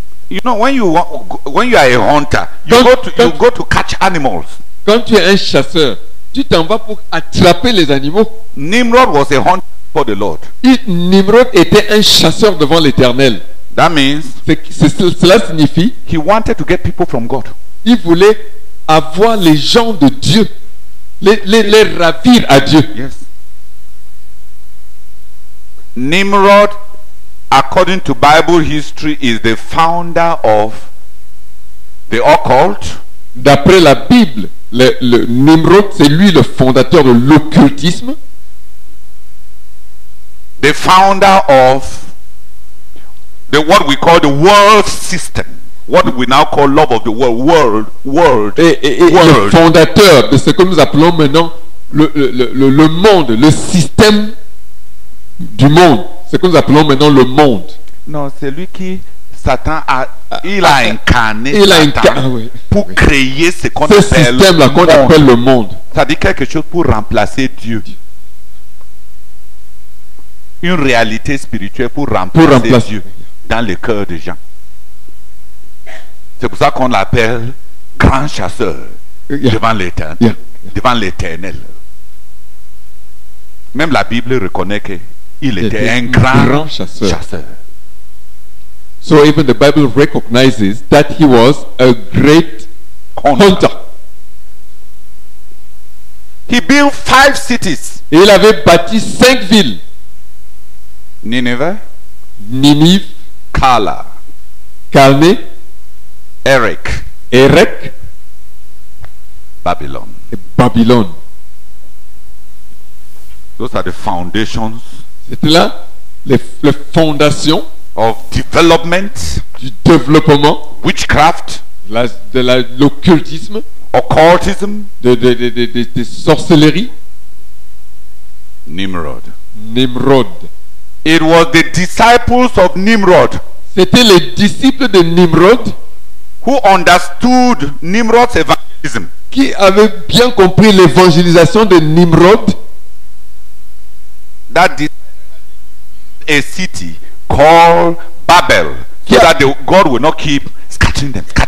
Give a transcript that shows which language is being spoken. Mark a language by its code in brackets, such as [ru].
[en] You know, when you are a hunter, you go to catch animals. [fr] Quand tu es un chasseur, tu t'en vas pour attraper les animaux. [en] Nimrod was a hunter for the Lord. [fr] Nimrod était un chasseur devant l'Éternel. [en] That means [fr] Cela signifie [en] he wanted to get people from God. [fr] il voulait avoir les gens de Dieu. les ravir à Dieu. [en] Yes. Nimrod, according to Bible history, is the founder of the occult. [fr] D'après la Bible, le Nimrod, c'est lui le fondateur de l'occultisme, [en] The founder of what we call the world system. What we now call love of the world. [fr] et le fondateur de ce que nous appelons maintenant le monde, le système du monde, ce que nous appelons maintenant le monde. Non, c'est lui qui Satan il a incarné Satan oui, pour créer ce qu'on ce appelle système-là qu'on appelle le monde. Ça dit quelque chose pour remplacer Dieu. Une réalité spirituelle pour remplacer Dieu dans le cœur des gens. C'est pour ça qu'on l'appelle grand chasseur devant l'éternel. [en] Yeah. [fr] Devant l'éternel. Même la Bible reconnaît qu'il était un grand chasseur. [en] So even the Bible recognizes that he was a great hunter. He built 5 cities. [fr] Et il avait bâti 5 villes. [en] Nineveh, [fr] Ninive, Kala, Calné, [en] Erech, Babylon. [fr] et Babylone. [en] Those are the foundations [fr] C'était là les fondations [en] of development, [fr] du développement, [en] witchcraft, [fr] de l'occultisme, [en] occultism. [fr] de sorcellerie. [en] Nimrod. [fr] Nimrod. [en] It was the disciples of Nimrod [fr] C'était les disciples de Nimrod [en] who understood Nimrod's evangelism. [fr] qui avaient bien compris l'évangélisation de Nimrod, [en] That a city called Babel, so Yeah. that God will not keep scattering them.